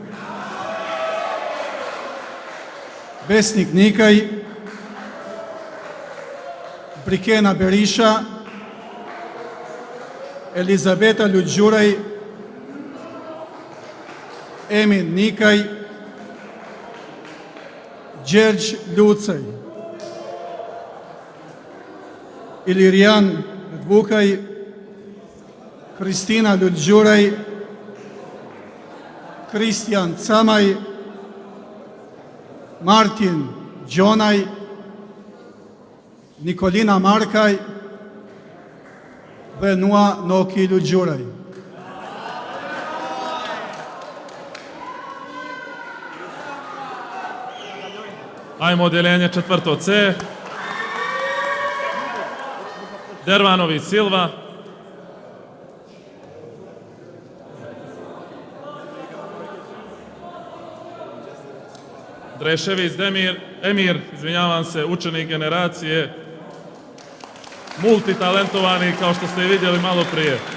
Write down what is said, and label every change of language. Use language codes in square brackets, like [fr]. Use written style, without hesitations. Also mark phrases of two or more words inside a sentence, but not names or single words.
[sq] Besnik Nikaj, Brikena Berisha, Elizabeta Lugjuraj, Emin Nikaj, Gjergj Lucaj, Ilirian Dvukaj, Kristina Lugjuraj, Kristian Camaj, Martin Gjonaj, Nikolina Markaj dhe Nua Noki Lugjuraj. [bs] Ajmo odjeljenje 4. C. Dervanović Silva. Drešević Emir, izvinjavam se, učenik generacije, multitalentovani kao što ste i vidjeli malo prije.